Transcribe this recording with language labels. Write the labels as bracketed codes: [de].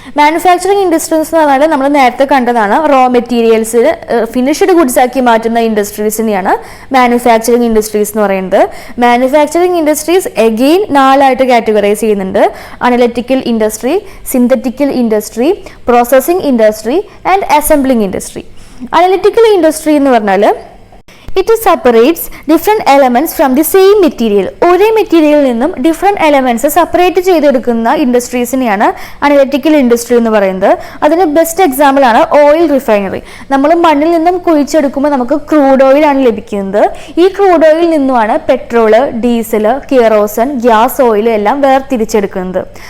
[ml] Manufacturing industries എന്ന് പറഞ്ഞാൽ നമ്മൾ നേരത്തെ കണ്ടതാണ്, റോ മെറ്റീരിയൽസ് ഫിനിഷ്ഡ് ഗുഡ്സ് ആക്കി മാറ്റുന്ന ഇൻഡസ്ട്രീസിനെയാണ് മാനുഫാക്ചറിങ് ഇൻഡസ്ട്രീസ് എന്ന് പറയുന്നത്. മാനുഫാക്ചറിങ് ഇൻഡസ്ട്രീസ് എഗെയിൻ 4 ആയിട്ട് കാറ്റഗറൈസ് ചെയ്യുന്നുണ്ട്: analytical industry, synthetical industry, processing industry and assembling industry. Analytical industry എന്ന് പറഞ്ഞാൽ [en] it separates different elements from the same material. [ml] ഒരേ മെറ്റീരിയലിൽ നിന്നും ഡിഫറെൻറ്റ് എലമെന്റ്സ് സെപ്പറേറ്റ് ചെയ്തെടുക്കുന്ന ഇൻഡസ്ട്രീസിനെയാണ് അനലിറ്റിക്കൽ ഇൻഡസ്ട്രി എന്ന് പറയുന്നത്. അതിന് ബെസ്റ്റ് എക്സാമ്പിൾ ആണ് ഓയിൽ റിഫൈനറി. നമ്മൾ മണ്ണിൽ നിന്നും കുഴിച്ചെടുക്കുമ്പോൾ നമുക്ക് ക്രൂഡ് ഓയിൽ ആണ് ലഭിക്കുന്നത്. ഈ ക്രൂഡ് ഓയിലിൽ നിന്നുമാണ് പെട്രോള്, ഡീസൽ, കിയറോസൻ, ഗ്യാസ് ഓയിൽ എല്ലാം വേർതിരിച്ചെടുക്കുന്നത്.